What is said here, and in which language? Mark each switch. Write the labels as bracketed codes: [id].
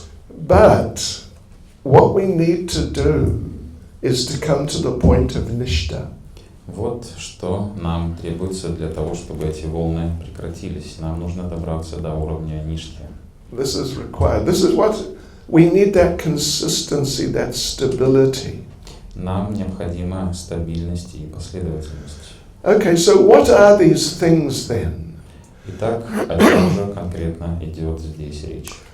[en] But what we need to do is to come to the point of nishta. [ru] Вот что нам требуется для того, чтобы эти волны прекратились. Нам нужно добраться до уровня нишки. [en] This is required. This is what we need, that consistency, that stability. [ru] Нам необходима стабильность и последовательность. [en] Okay, so what are these things then? [ru] Итак, о чем же конкретно идет здесь речь?